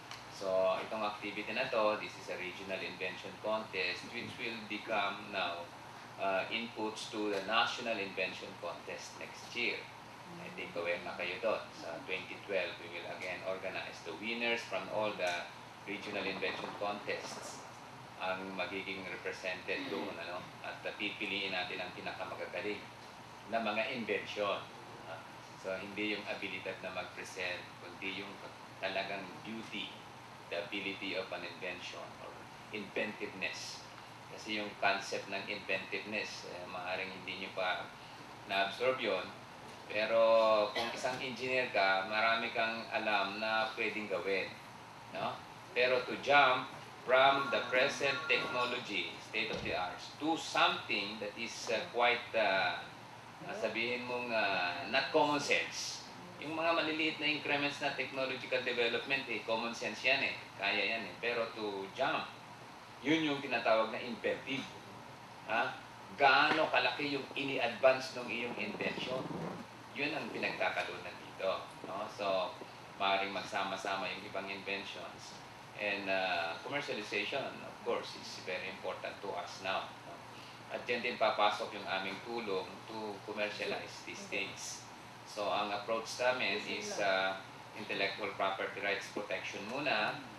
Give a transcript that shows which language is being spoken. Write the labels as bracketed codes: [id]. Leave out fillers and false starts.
[en] So, [tl] itong activity na to, [en] this is a regional invention contest which will become now inputs to the National Invention Contest next year. I think aware [tl] na kayo doon. [en] Sa 2012, we will again organize the winners from all the regional invention contests [tl] ang magiging represented doon. At pipiliin natin ang pinakamagagaling na mga invention. [en] So, [tl] hindi yung abilidad na mag-present, kundi yung talagang [en] beauty, the ability of an invention or inventiveness. [tl] Kasi yung concept ng inventiveness, maaaring hindi nyo pa na-absorb yun. Pero kung isang engineer ka, marami kang alam na pwedeng gawin. No? [en] Pero to jump from the present technology, state of the art, to something that is quite [tl] sabihin mong [en] not common sense. [tl] Yung mga maliliit na increments na technological development, [en] common sense [tl] yan kaya yan Pero to jump, yun yung tinatawag na inventive. Gaano kalaki yung ini-advance ng iyong invention? Yun ang pinagkakalunan dito. No? So, maaaring magsama-sama yung ibang inventions. [en] And commercialization, of course, is very important to us now. [tl] At dyan din papasok yung aming tulong [en] to commercialize these things. [tl] So, ang approach namin is intellectual property rights protection muna.